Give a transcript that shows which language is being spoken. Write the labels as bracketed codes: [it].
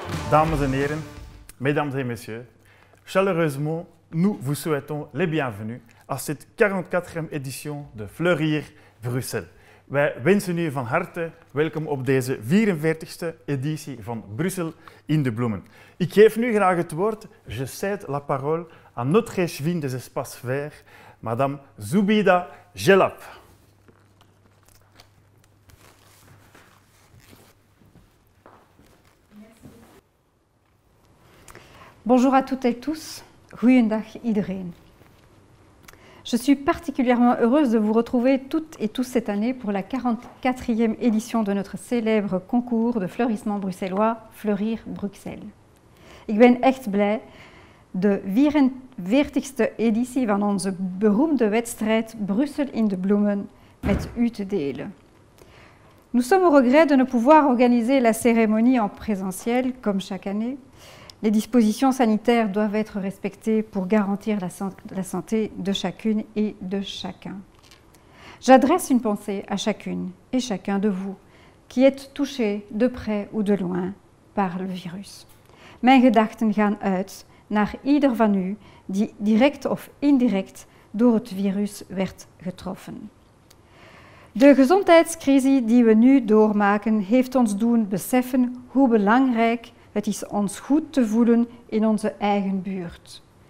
[nl] Dames en heren, [fr] mesdames et messieurs, chaleureusement, nous vous souhaitons les bienvenus à cette 44e édition de Fleurir Bruxelles. [nl] Wij wensen u van harte welkom op deze 44e editie van Brussel in de bloemen. Ik geef nu graag het woord, [fr] je cède la parole à notre échevine des espaces verts, Madame Zoubida Gelab. Bonjour à toutes et tous, [nl] goeiedag iedereen. [fr] Je suis particulièrement heureuse de vous retrouver toutes et tous cette année pour la 44e édition de notre célèbre concours de fleurissement bruxellois Fleurir Bruxelles. [nl] Ik ben echt blij de 44e editie van onze beroemde wedstrijd Brussel in de bloemen met u te delen. [fr] Nous sommes au regret de ne pouvoir organiser la cérémonie en présentiel comme chaque année. Les dispositions sanitaires doivent être respectées pour garantir la santé de chacune et de chacun. J'adresse une pensée à chacune et chacun de vous qui êtes touchés de près ou de loin par le virus. [nl] Mijn gedachten gaan uit naar ieder van u die direct of indirect door het virus werd getroffen. De gezondheidscrisis die we nu doormaken heeft ons doen beseffen hoe belangrijk het is ons goed te voelen in onze eigen buurt.